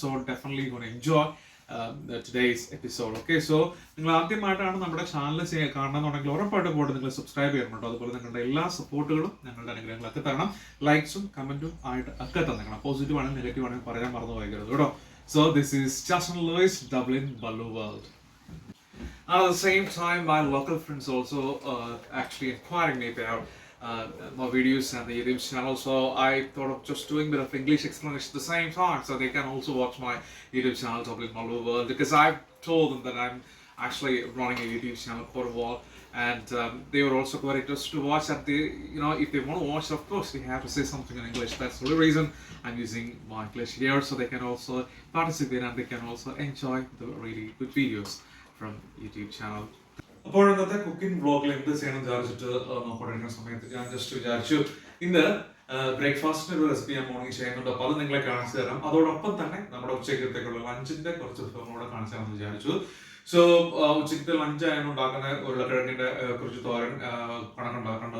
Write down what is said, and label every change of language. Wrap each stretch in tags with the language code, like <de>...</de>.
<en>So definitely gonna enjoy today's episode.</en> <ml>Okay, so നിങ്ങൾ ആദ്യമായിട്ടാണ് നമ്മുടെ ചാനൽ കാണണമെന്നുണ്ടെങ്കിൽ ഉറപ്പായിട്ടും പോയിട്ട് നിങ്ങൾ സബ്സ്ക്രൈബ് ചെയ്യണം കേട്ടോ. അതുപോലെ നിങ്ങളുടെ എല്ലാ സപ്പോർട്ടുകളും ഞങ്ങളുടെ അനുഗ്രഹങ്ങളൊക്കെ തരണം. ലൈക്സും കമന്റും ആയിട്ട് ഒക്കെ തന്നേക്കണം. പോസിറ്റീവ് ആണെങ്കിൽ നെഗറ്റീവ് ആണെങ്കിൽ പറയാൻ മറന്നു പോകരുത് കേട്ടോ.</ml> <en>So this is Justin Lewis, Dublin Baloo World. At the same time, my local friends also actually inquiring me about my videos and the YouTube channel, so I thought of just doing a bit of English explanation at the same time, so they can also watch my YouTube channel, Dublin Baloo World, because I've told them that I'm actually running a YouTube channel for a while, and they were also quite interested to watch that. They, if they want to watch, of course, they have to say something in English. That's the only reason I'm using my English here, so they can also participate and they can also enjoy the really good videos from YouTube channel.</en> <ml>അപ്പോൾ ഇന്നത്തെ cooking വ്ളോഗിൽ എന്ത് ചെയ്യണം വിചാരിച്ചിട്ട് നോക്കിക്കൊണ്ടിരിക്കുന്ന സമയത്ത് ഞാൻ just വിചാരിച്ചു ഇന്ന് ബ്രേക്ക്ഫാസ്റ്റിന്റെ ഒരു റെസിപ്പി ഞാൻ മോർണിംഗ് ചെയ്യുന്നുണ്ട്. അപ്പോൾ അത് നിങ്ങളെ കാണിച്ചു തരാം. അതോടൊപ്പം തന്നെ നമ്മുടെ ഉച്ചക്കത്തേക്കുള്ള ലഞ്ചിന്റെ കുറച്ച് വിഭവങ്ങളൂടെ കാണിച്ചു തരാമെന്ന് വിചാരിച്ചു. സോ ഉച്ചക്കത്തെ ലഞ്ച് ആയിരുന്നു ഉണ്ടാക്കുന്ന ഉരുളക്കിഴങ്ങിന്റെ കുറച്ച് തോരൻ കണക്കുണ്ടാക്കുന്നുണ്ട്.</ml>